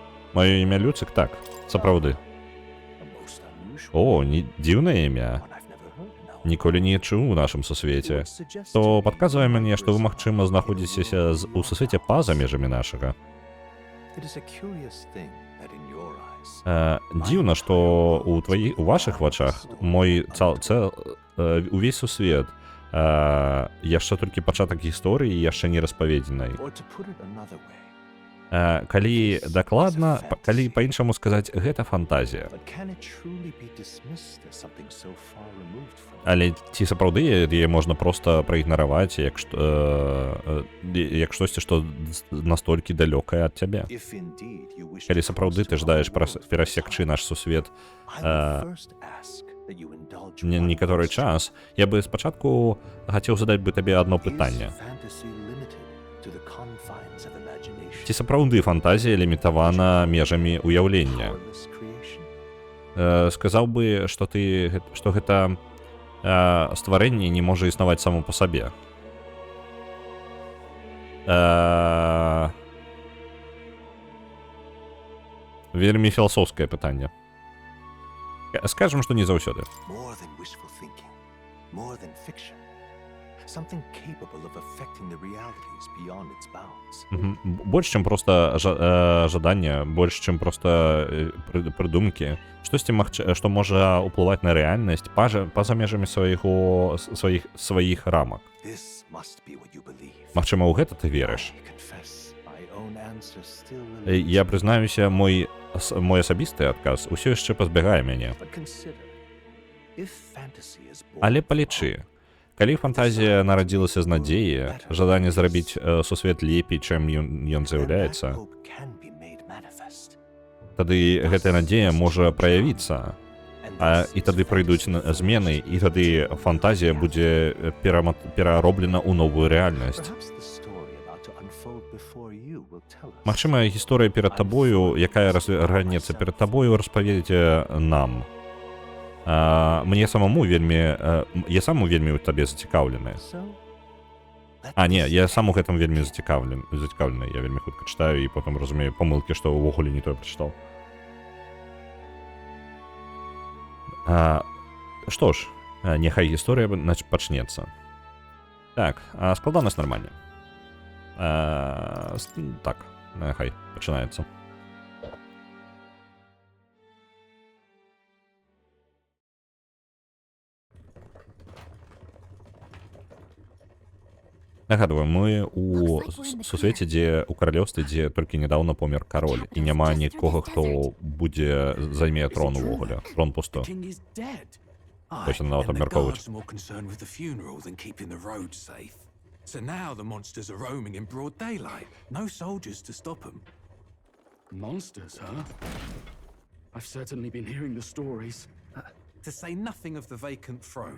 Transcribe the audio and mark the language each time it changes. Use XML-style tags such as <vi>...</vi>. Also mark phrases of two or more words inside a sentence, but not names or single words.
<uk>Моє ім'я</uk> <be>Люцик, так, сапраўды.</be> <en>A most unusual</en> <be>О, дзіўнае імя.</be> <en>one I've never heard now.</en> <be>Ніколі не чуў у нашым сусвеце.</be> <en>Would suggest</en> <be>То</be> <en>to me</en> <be>падказвае</be> <en>that</en> <be>мне, што вы,</be> <en>numbers</en> <be>магчыма, знаходзіцеся у сусвеце па-за межамі нашага.</be> <en>It is a curious thing that in your eyes</en> <be>Дзіўна, што у вашых вачах увесь сусвет яшчэ толькі пачатак гісторыі яшчэ не распаведзенай.</be> <en>or to put it another way,</en> <be>Калі дакладна, калі па-іншаму сказаць, гэта фантазія.</be> <en>but can it truly be dismissed as something so far removed from</en> <be>Але ці сапраўды яе можна проста праігнараваць як штосьці, што настолькі далёкае ад цябе.</be> <en>if indeed you wish</en> <be>Калі</be> <en>to</en> <be>сапраўды ты</be> <en>close to</en> <be>жадаеш</be> <en>our world,</en> <be>перасекчы наш сусвет</be> <en>I will first ask that you indulge one</en> <be>некаторы</be> <en>question.</en> <be>час, я бы спачатку хацеў задаць бы табе адно</be> <en>Is</en> <be>пытанне.</be> <en>fantasy limited to the confines of imagination?</en> <be>Ці сапраўды фантазія лімітавана межамі ўяўлення?</be> <en>Powerless creation?</en> <be>Сказаў бы, што гэта стварэнне не можа існаваць само па сабе. Вельмі філасофскае пытанне. Скажам, што не заўсёды.</be> <en>More than wishful thinking, more than fiction. Something capable of affecting the realities beyond its bounds.</en> <be>Больш, чым проста жаданне, больш, чым проста прыдумкі. Штосьці, што можа ўплываць на рэальнасць па-за межамі сваіх рамак.</be> <en>This must be what you believe.</en> <be>Магчыма, у гэта ты верыш.</be> <en>I confess my own answer still</en> <be>Я прызнаюся, мой асабісты адказ усё яшчэ пазбягае мяне.</be> <en>But consider, if fantasy is born</en> <be>Але</be> <en>from</en> <be>палічы, калі фантазія нарадзілася з надзеі, жаданне зрабіць сусвет лепей, чым ён</be> <en>then that</en> <be>з'яўляецца,</be> <en>hope can be made manifest.</en> <be>тады гэтая надзея можа праявіцца,</be> <en>And</en> <be>і тады прыйдуць змены, і тады фантазія будзе перароблена ў новую рэальнасць.</be> <en>perhaps the story about to unfold before you will tell us.</en> <be>Магчыма, гісторыя перад табою, якая разгарнецца перад табою, распаведзе нам. Мне самому вельмі... Я сам вельмі ў табе зацікаўлены.</be> <en>So, let</en> <be>Не,</be> <en>this</en> <be>я сам у гэтым вельмі зацікаўлены. Я вельмі хутка чытаю і потым разумею памылкі, што ўвогуле не тое прачытаў. Што ж, няхай гісторыя пачнецца. Так, складанасць нармальна. Так, няхай пачынаецца. Нагадваю, мы у сусвеце, дзе у каралеўстве, дзе толькі нядаўна помер кароль, і няма нікога, хто будзе займе трон увогуле. Трон пусто.</be> <en>King is dead.</en> <be>Точно нават</be> <en>And the</en> <be>абмяркоўваць.</be> <en>guards are more concerned with the funeral than keeping the roads safe. So now the monsters are roaming in broad daylight. No soldiers to stop them. Monsters, huh? I've certainly been hearing the stories. To say nothing of the vacant throne.</en>